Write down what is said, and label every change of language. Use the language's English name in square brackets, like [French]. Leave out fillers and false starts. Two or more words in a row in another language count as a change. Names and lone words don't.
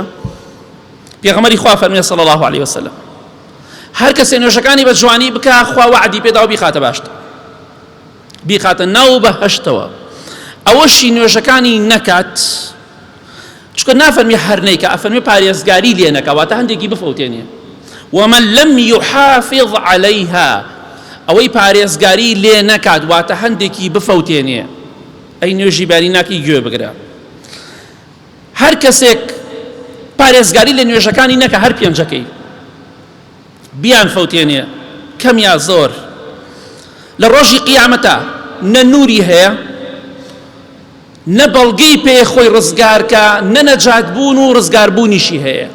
[Central Kurdish] پێغەمبەری خوا فەرمووی [Arabic] صلی الله علیه وسلم [Central Kurdish] هەر کەسێ نوێژەکانی بە جوانی بکە، خوا وعدی پێداوە بیخاتە باشتر، بیخاتە ناو بەهەشتەوە. ئەوەشی نوێژەکانی نەکات، چونکە نافەرمی هەر نەیکە، ئەفەرمی پارێزگاری لێ نەکە، واتە هەندێکی بفەوتێنێ. [Arabic] ومن لم يحافظ عليها، [Central Kurdish] ئەوەی پارێزگاری لێ نەکات واتە هەندێکی بفەوتێنێ، ئەی نوێژی باری ناکی گوێ بگرە. هەر کەسێک پارێزگاری لە نوێژەکانی نەکە، هەر پێنجەکەی بیان فەوتێنێ، کەم یا زۆر، لە ڕۆژی قیامەتە نە نووری هەیە، نە بەڵگەی پێ خۆی ڕزگارکە، نە نەجاتبوون و ڕزگاربوونیشی هەیە.